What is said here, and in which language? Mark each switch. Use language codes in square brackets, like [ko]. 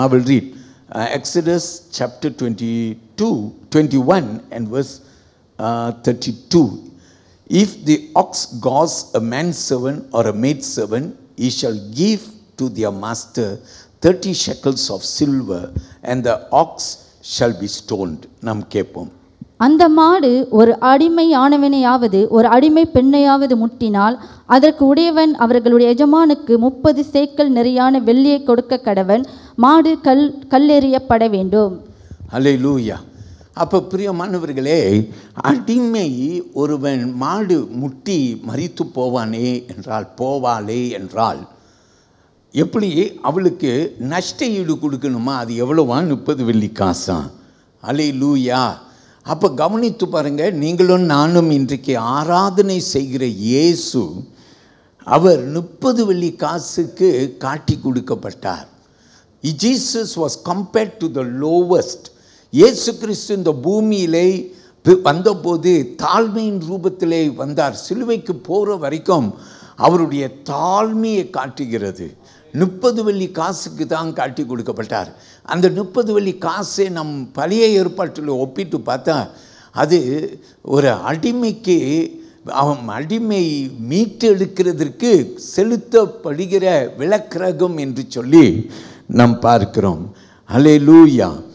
[en] I will read Exodus chapter 21 and verse 32. If the ox gnaws a manservant or a maidservant, he shall give to their master 30 shekels of silver, and the ox shall be stoned. [ta] நாம் கேட்போம். அந்த மாடு ஒரு அடிமையானவனையாவது ஒரு அடிமை பெண்ணையாவது முட்டினால் அதற்கு உடையவன் அவர்களுடைய எஜமானுக்கு 30 சேக்கல் நிறையான வெள்ளியை கொடுக்க கடவன். மாடு கல்லெறியப்பட வேண்டும். அல்லேலூயா. அப்போ பிரியமானவர்களே, அடிமை ஒருவன் மாடு முட்டி மரித்து போவானே என்றால், போவாளே என்றால், எப்படி அவளுக்கு நஷ்ட ஈடு கொடுக்கணுமா? அது எவ்வளோவா? 30 வெள்ளி காசாம். அல்லேலூயா. அப்போ கவனித்து பாருங்க, நீங்களும் நானும் இன்றைக்கு ஆராதனை செய்கிற இயேசு, அவர் 30 வெள்ளி காசுக்கு காட்டி கொடுக்கப்பட்டார். [en] Jesus was compared to the lowest. [ta] இயேசு கிறிஸ்து இந்த பூமியிலே வந்தபோது தாழ்மையின் ரூபத்திலே வந்தார். சிலுவைக்கு போகிற வரைக்கும் அவருடைய தாழ்மையை காட்டுகிறது. 30 வெள்ளி காசுக்கு தான் காட்டி கொடுக்கப்பட்டார். அந்த 30 வெள்ளி காசை நம் பழைய ஏற்பாட்டில் ஒப்பிட்டு பார்த்தா அது ஒரு அடிமைக்கு, அவன் அடிமை மீட்டெடுக்கிறதற்கு செலுத்தப்படுகிற விலக்கிரகம் என்று சொல்லி நாம் பார்க்கிறோம். அல்லேலூயா.